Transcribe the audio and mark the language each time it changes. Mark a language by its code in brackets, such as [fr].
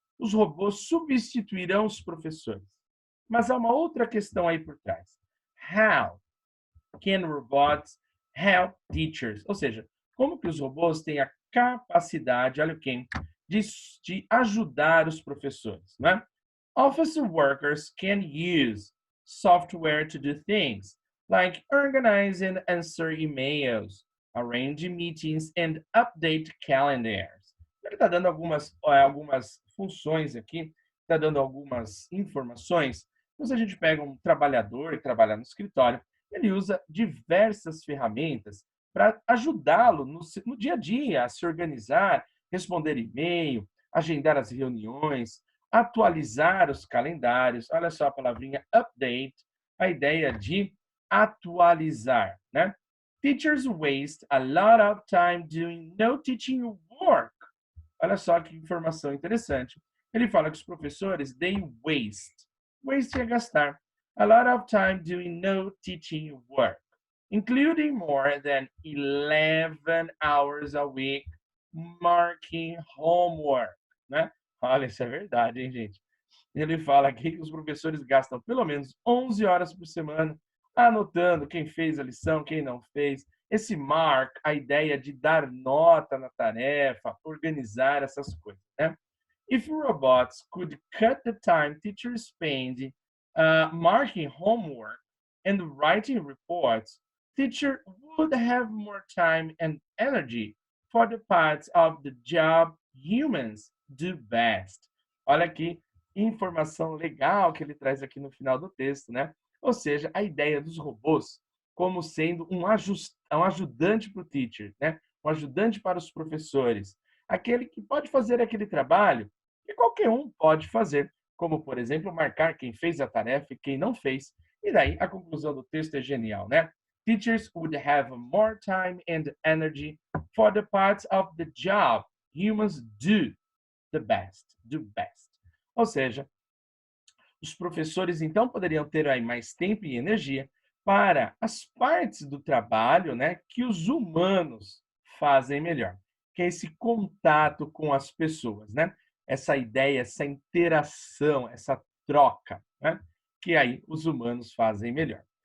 [pt] os robôs substituirão os professores. Mas há uma outra questão aí por trás. [en] How can robots help teachers? [pt] Ou seja, como que os robôs têm a capacidade, olha quem, de ajudar os professores, né? [en] Office workers can use software to do things like organize and answer emails, arrange meetings, and update calendars. [pt] Ele está dando algumas funções aqui, está dando algumas informações. Então, se a gente pega um trabalhador que trabalha no escritório, ele usa diversas ferramentas para ajudá-lo no dia a dia a se organizar, responder e-mail, agendar as reuniões, atualizar os calendários. Olha só a palavrinha update, a ideia de atualizar, né? [en] Teachers waste a lot of time doing no teaching work. [pt] Olha só que informação interessante. Ele fala que os professores, [en] they waste. [pt] Waste é gastar. [en] A lot of time doing no teaching work, including more than 11 hours a week marking homework, né? [pt] Olha, isso é verdade, hein, gente? Ele fala aqui que os professores gastam pelo menos 11 horas por semana anotando quem fez a lição, quem não fez. Esse mark, a ideia de dar nota na tarefa, organizar essas coisas, né? [en] If robots could cut the time teachers spend marking homework and writing reports, teachers would have more time and energy for the parts of the job humans do best. [pt] Olha aqui, informação legal que ele traz aqui no final do texto, né? Ou seja, a ideia dos robôs como sendo um ajudante para o teacher, né? Um ajudante para os professores. Aquele que pode fazer aquele trabalho que qualquer um pode fazer, como, por exemplo, marcar quem fez a tarefa e quem não fez. E daí a conclusão do texto é genial, né? [en] Teachers would have more time and energy for the parts of the job humans do the best, do best. [pt] Ou seja, os professores então poderiam ter aí mais tempo e energia para as partes do trabalho, né, que os humanos fazem melhor, que é esse contato com as pessoas, né? Essa ideia, essa interação, essa troca, né, que aí os humanos fazem melhor.